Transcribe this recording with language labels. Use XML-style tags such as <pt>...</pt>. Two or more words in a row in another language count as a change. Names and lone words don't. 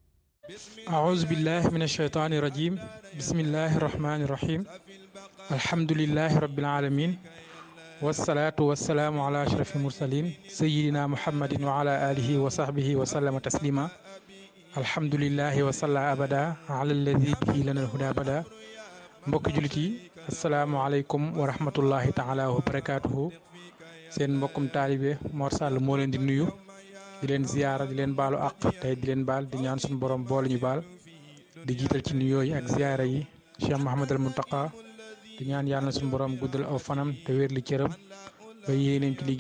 <ar>أعوذ بالله من الشيطان الرجيم بسم الله الرحمن الرحيم الحمد لله رب العالمين والصلاة والسلام على أشرف المرسلين سيدنا محمد وعلى آله وصحبه وسلم تسليما الحمد لله وصلى أبدا على الذي به لنا الهدى أبدا</ar> <wo>mbokki jullit yi</wo> <ar>السلام عليكم ورحمة الله تعالى وبركاته</ar> <wo>seen mbokkum taalibe Mor Sall moo leen di nuyu di leen ziyaara di leen baalu àq tey di leen baal di ñaan suñu borom boole ñu baal di jiital ci nuyoo yi ak ziyaara yi Cheikh Mouhamadul Mountakha di ñaan yàlla na suñu borom guddal aw fanam te wér li cëram ba yéeneem ci</wo>